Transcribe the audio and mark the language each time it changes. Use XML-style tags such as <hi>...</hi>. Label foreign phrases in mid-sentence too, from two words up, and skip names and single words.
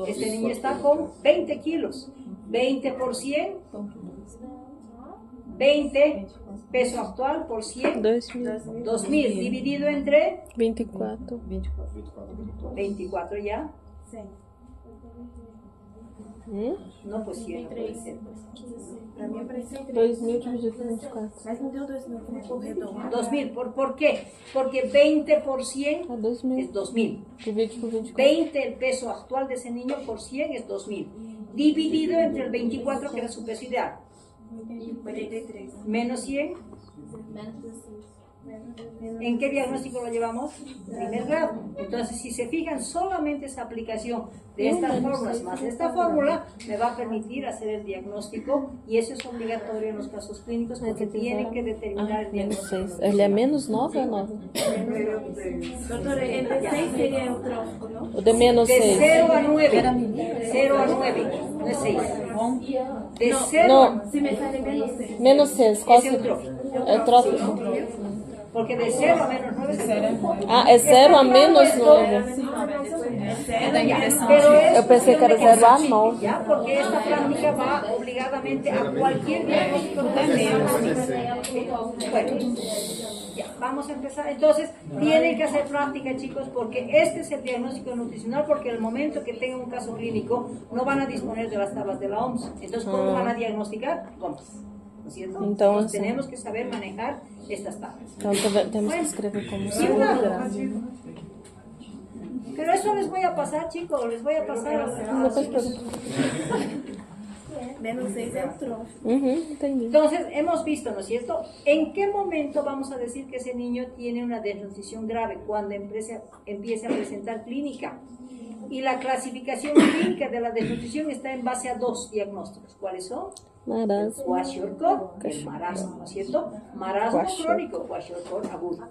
<es>Este niño está con 20 kilos. 20 por 100, 20 peso actual por 100, 2000 dividido entre 24. 24 ya. ¿Mm? No, pues 100 no puede ser. Pues. 2000 dividido por 24.</es> <pt>Mas não deu 2000 como redondo.</pt> <es>2000, ¿por qué? Porque 20 por 100 A 2000. es 2000. Dividido por 24. 20 el peso actual de ese niño por 100 es 2000. Dividido entre el 24 que era su peso ideal. 43. Menos 100. ¿En qué diagnóstico lo llevamos? Primer grado. Entonces, si se fijan, solamente esa aplicación de estas fórmulas más esta fórmula me va a permitir hacer el diagnóstico y eso es obligatorio en los casos clínicos porque tienen que determinar el Menos diagnóstico.</es> <pt>6. Ele é menos 9 ou 9? Doutora, entre 6 seria o trófico, não? O de menos De 6.</pt> <es>0 a 9. 0 a 9, no es 6. De 0 No, Se me sale menos 6. menos 6.</es> <pt>Qual Esse é o seria? trófico. É trófico.</pt> <es>Porque de 0 a menos 9 es</es> <pt>Ah, é 0 a menos 9. Eu pensei que era 0 a 9.</pt> <es>Ya, porque esta práctica va obligadamente a cualquier diagnóstico Bueno, ya, vamos a empezar. Entonces, tienen que hacer práctica, chicos, porque este es el diagnóstico nutricional, porque el momento que tengan un caso clínico, no van a disponer de las tablas de la OMS. Entonces, ¿cómo van a diagnosticar? ¿Cómo? ¿No es cierto? Entonces, tenemos que saber manejar estas tablas.</es> <pt>Então temos que escrever como</pt> <es>Sí, segundo una. grado. Pero eso les voy a pasar, chicos, les voy a pasar.</es> <pt>Depois pergunto. Menos 6 é o trófico. Entendi.</pt> <es>Entonces, hemos visto, ¿no es cierto? ¿En qué momento vamos a decir que ese niño tiene una desnutrición grave? Cuando empiece a presentar clínica. Y la clasificación clínica de la desnutrición está en base a 2 diagnósticos. ¿Cuáles son? Marasmo. Kwashiorkor, el marasmo, ¿no es cierto? Marasmo crónico, Kwashiorkor agudo.</es>